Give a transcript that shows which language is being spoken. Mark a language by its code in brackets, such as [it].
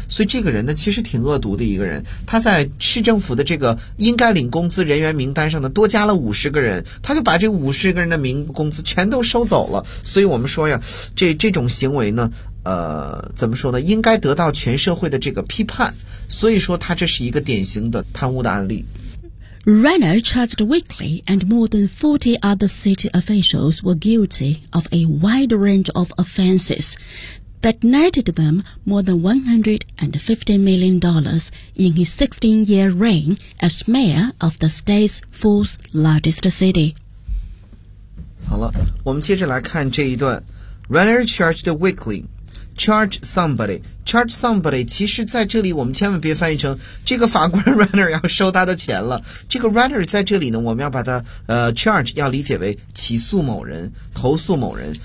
[zh] 所以这个人呢其实挺恶毒的一个人，他在市政府的这个应该领工资人员名单上呢多加了50个人，他就把这50个人的工资全都收走了。所以我们说呀，这种行为呢怎么说呢，应该得到全社会的这个批判，所以说他这是一个典型的贪污的案例。 [en] Runner charged Weekly and more than 40 other city officials were guilty of a wide range of offenses that netted them more than $150 million in his 16-year reign as mayor of the state's fourth largest city. [zh] 好了，我们接着来看这一段。 [en] Runner charged Weekly. Charge somebody. Charge somebody. [zh] 其实在这里我们千万别翻译成这个法官 Runner 要收他的钱了。这个 Runner 在这里呢，我们要把它charge 要理解为起诉某人，投诉某人。